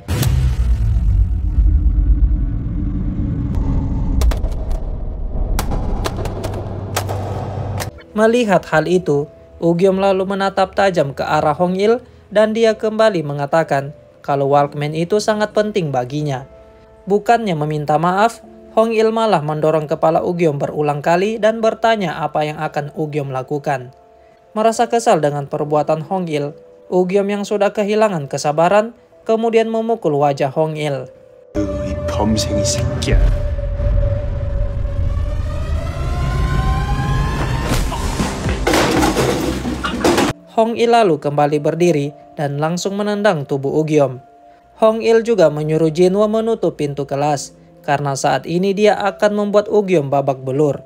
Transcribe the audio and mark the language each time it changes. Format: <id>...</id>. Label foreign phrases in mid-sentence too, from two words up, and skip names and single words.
<id>Melihat hal itu, Ugyom lalu menatap tajam ke arah Hong-il dan dia kembali mengatakan kalau Walkman itu sangat penting baginya. Bukannya meminta maaf, Hong-il malah mendorong kepala Ugyom berulang kali dan bertanya apa yang akan Ugyom lakukan. Merasa kesal dengan perbuatan Hong-il, Ugyom yang sudah kehilangan kesabaran kemudian memukul wajah Hong Il.</id> <ko>이 범생이 새끼야.</ko> <id>Hong Il lalu kembali berdiri dan langsung menendang tubuh Ugyom. Hong Il juga menyuruh Jinwo menutup pintu kelas karena saat ini dia akan membuat Ugyom babak belur.</id>